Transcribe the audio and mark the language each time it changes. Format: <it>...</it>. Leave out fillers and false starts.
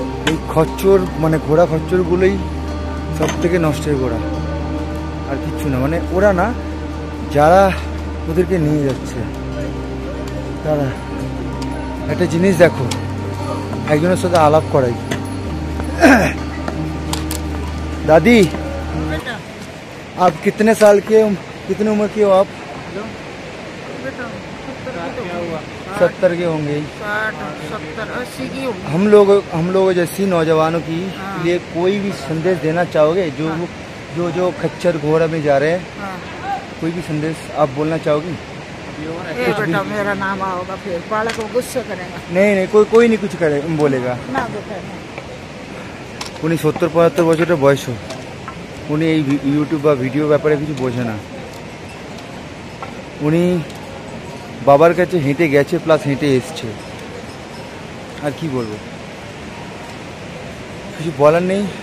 <bn>এই খচ্চর, মানে ঘোড়া খচ্চরগুলোই সব থেকে নষ্টের ঘোড়া, আর কিচ্ছু না। মানে ওরা না, যারা ওদেরকে নিয়ে যাচ্ছে তারা। একটা জিনিস দেখো, একজনের সাথে আলাপ করাই।</bn> <hi>दादी, आप कितने साल के, कितने उम्र के हो आप? 70 के होंगे। 60, 70, 80 की होगी। हम लोग जैसी नौजवानों की लिए कोई भी संदेश देना चाहोगे, जो खच्चर घोड़ा में जा रहे हैं? कोई भी संदेश आप बोलना चाहोगी? बेटा मेरा नाम आओगा, फिर बालक को गुस्सा करेगा। नहीं, कोई नहीं कुछ करे बोलेगा ना बेटा,</hi> <bn>উনি 70-75 বছরের বয়স, উনি এই ইউটিউব বা ভিডিও ব্যাপারে কিছু বোঝে না। উনি বাবার কাছে হেঁটে গেছে, প্লাস হেঁটে এসছে। আর কি বলবো, কিছু বলার নেই।</bn>